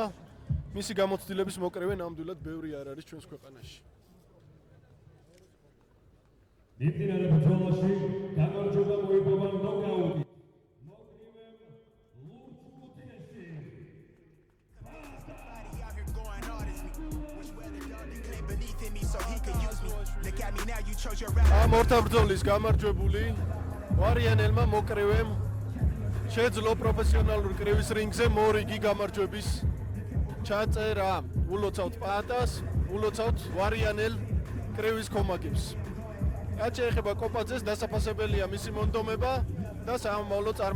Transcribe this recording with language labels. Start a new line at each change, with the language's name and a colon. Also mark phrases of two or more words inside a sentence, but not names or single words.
Georgian: მისი გამოცდილების მოკრევე ნამდვილად ბევრი არ არის ჩვენს ქვეყანაში. მიმდინარე ბრძოლაში გამარჯვება მოიპოვა ნოკაუტით.
English: So he could use me. Look at me now, you chose your route.
Georgian: ამ ორთა ბრძოლის გამარჯვებული ვარიანელმა მოკრივემ შეძლო პროფესიონალურ კრივის რინგზე მორიგი გამარჯვების ჩაწერა. ულოცავთ პატას, ულოცავთ ვარიანელ კრივის კომაგებს. რაც შეეხება კოპაძეს, დასაფასებელია მისი მონდომება და სამომავლო წარმატება.